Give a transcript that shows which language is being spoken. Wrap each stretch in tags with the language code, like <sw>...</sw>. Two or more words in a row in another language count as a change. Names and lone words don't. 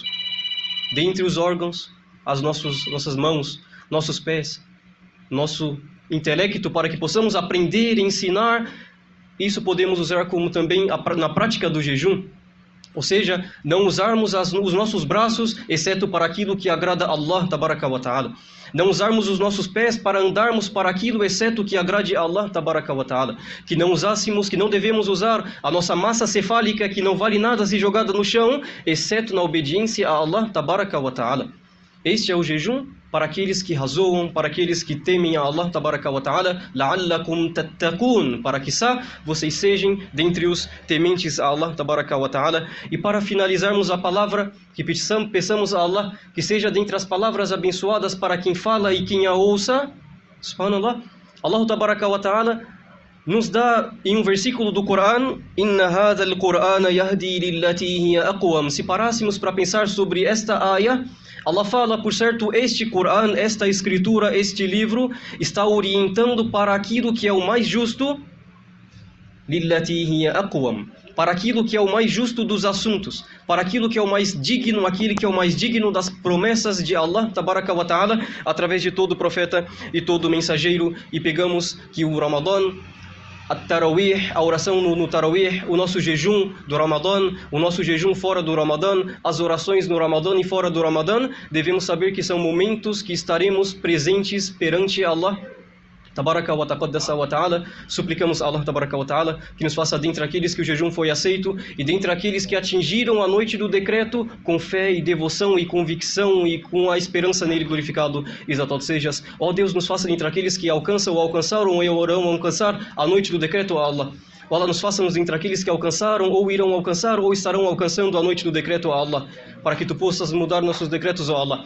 <pt>Dentre os órgãos, as nossas mãos, nossos pés, nosso intelecto, para que possamos aprender e ensinar. Isso podemos usar como também na prática do jejum. Ou seja, não usarmos os nossos braços, exceto para aquilo que agrada a Allah,</pt> <ar>tabaraka wa ta'ala.</ar> <pt>Não usarmos os nossos pés para andarmos para aquilo, exceto que agrade a Allah,</pt> <ar>tabaraka wa ta'ala.</ar> <pt>Que não devemos usar a nossa massa cefálica, que não vale nada se jogada no chão, exceto na obediência a Allah,</pt> <ar>tabaraka wa ta'ala.</ar> <pt>Este é o jejum para aqueles que razoam, para aqueles que temem a Allah</pt> <ar>tabaraka wa ta'ala, la'allakum tattaqun,</ar> <pt>para que vocês sejam dentre os tementes a Allah</pt> <ar>tabaraka wa ta'ala.</ar> <pt>E para finalizarmos a palavra, que peçamos a Allah que seja dentre as palavras abençoadas para quem fala e quem a ouça. Subhanallah, Allah tabaraka wa ta'ala nos dá em um versículo do Coran:</pt> <ar>Inna hadha al-Qur'ana yahdi lillati hiya aqwam.</ar> <pt>Se parássemos para pensar sobre esta ayah, Allah fala, por certo, este Coran, esta escritura, este livro, está orientando para aquilo que é o mais justo,</pt> <ar>lillati hiya aqwam,</ar> <pt>para aquilo que é o mais justo dos assuntos, para aquilo que é o mais digno, aquele que é o mais digno das promessas de Allah,</pt> <ar>tabaraka wa ta'ala,</ar> <pt>através de todo profeta e todo mensageiro. E pegamos que o Ramadã, At-Tarawih, a oração no Tarawih, o nosso jejum do Ramadã, o nosso jejum fora do Ramadã, as orações no Ramadã e fora do Ramadã, devemos saber que são momentos que estaremos presentes perante Allah</pt> <ar>tabaraka wa taqaddasa wa ta'ala.</ar> <pt>Suplicamos a Allah</pt> <ar>tabaraka wa ta'ala</ar> <pt>que nos faça dentre aqueles que o jejum foi aceito e dentre aqueles que atingiram a noite do decreto com fé e devoção e convicção e com a esperança nele glorificado. Exaltado sejas, ó Deus, nos faça dentre aqueles que alcançam ou alcançaram ou irão alcançar a noite do decreto, ó Allah. Ó Allah, nos faça-nos entre aqueles que alcançaram, ou irão alcançar, ou estarão alcançando a noite do decreto, ó Allah, para que Tu possas mudar nossos decretos, ó Allah.</pt>